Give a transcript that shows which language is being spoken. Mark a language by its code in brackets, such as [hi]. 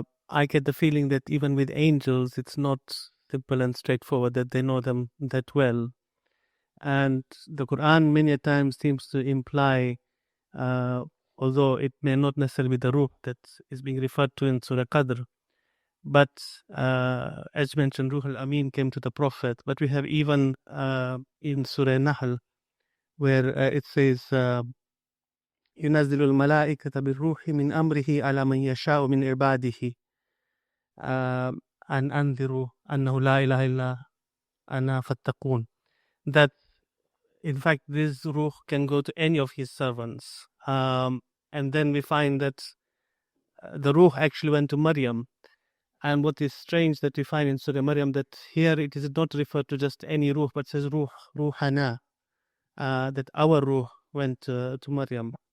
[en] I get the feeling that even with angels, it's not simple and straightforward that they know them that well. And the Quran many times seems to imply, although it may not necessarily be the ruh that is being referred to in Surah Qadr, but as mentioned, Ruh al-Amin came to the Prophet. But we have even in Surah Nahl, where it says, [ar] ينزل الملائكة بالروح من أمره على من يشاء من عباده أن أنذروا أنه لا إله إلا أنا فاتقون. [en] That in fact this ruh can go to any of his servants. And then we find that the ruh actually went to Maryam. And what is strange that we find in Surah Maryam, that here it is not referred to just any ruh, but says ruhana, that our ruh went to Maryam.